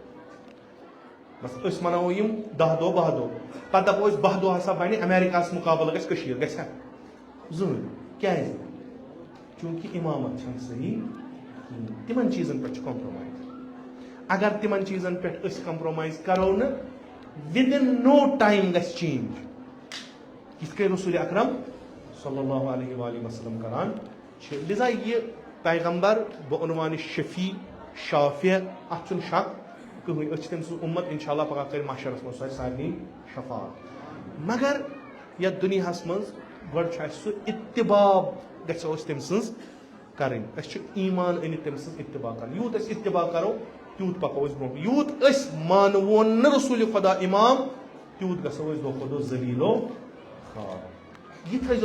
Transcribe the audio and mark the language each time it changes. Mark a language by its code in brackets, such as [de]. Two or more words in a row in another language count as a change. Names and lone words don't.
[ks] بس أسۍ مناوو یِم 10 دۄہ 12 دۄہ پتہٕ دپو أسۍ 12 دۄہ ہسا بنہِ امیرکاہس مُقابلہٕ گژھِ کٔشیٖر گژھِ زٕہٕنۍ کیازِ چوٗنٛکہِ امامت چھنہٕ صحیح کِہیٖنۍ تِمن چیٖزن پٮ۪ٹھ چھُ کمپرومایز اگر تِمن چیٖزن پٮ۪ٹھ أسۍ کمپرومایز کرو نہٕ [en] within no time [ks] گژھِ چینج یِتھ کٔنۍ رسول اکرم [ar] صلی اللہ علیہ وآلہ وسلم [ks] کران چھِ لذا یہ پیغمبر بعنوان شفیع شافع اتھ چھُنہٕ شک کٕہٕنۍ أسۍ چھِ تٔمۍ سُنٛد اُمت [ar] انشاء اللہ [ks] پگاہ کرِ محشرس منٛز سُہ آسہِ سارنٕے شفاعت مگر یتھ دُنیاہس منٛز گۄڈٕ چھُ اسہِ سُہ اتباع گژھو أسۍ تٔمۍ سٕنٛز کرٕنۍ أسۍ چھِ ایمان أنِتھ تٔمۍ سٕنٛز اتباع کرٕنۍ یوٗت أسۍ اتباع کرو تیوٗت پکو أسۍ برونٛہہ یوٗت أسۍ مانوون نہٕ رسول خدا امام تیوٗت گژھو أسۍ دۄہ کھۄتہٕ دۄہ ذلیٖلو خوار یہ تھٲیزیو